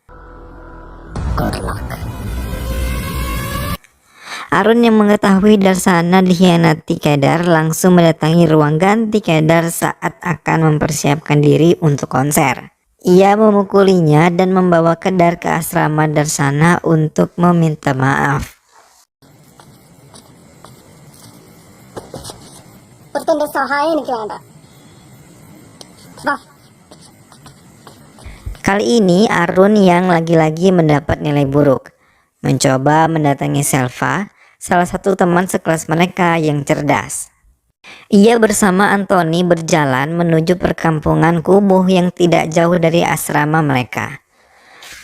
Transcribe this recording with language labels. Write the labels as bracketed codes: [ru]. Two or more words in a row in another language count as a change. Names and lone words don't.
[id] Arun yang mengetahui Darsana dikhianati Kedar langsung mendatangi ruang ganti Kedar saat akan mempersiapkan diri untuk konser. Ia memukulinya dan membawa Kedar ke asrama Darsana untuk meminta maaf. [ml] ഒരുത്തന്റെ സഹായം എനിക്ക് വേണ്ട. വാ. [id] Kali ini Arun yang lagi-lagi mendapat nilai buruk mencoba mendatangi Selva, salah satu teman sekelas mereka yang cerdas. Ia bersama Anthony berjalan menuju perkampungan kumuh yang tidak jauh dari asrama mereka.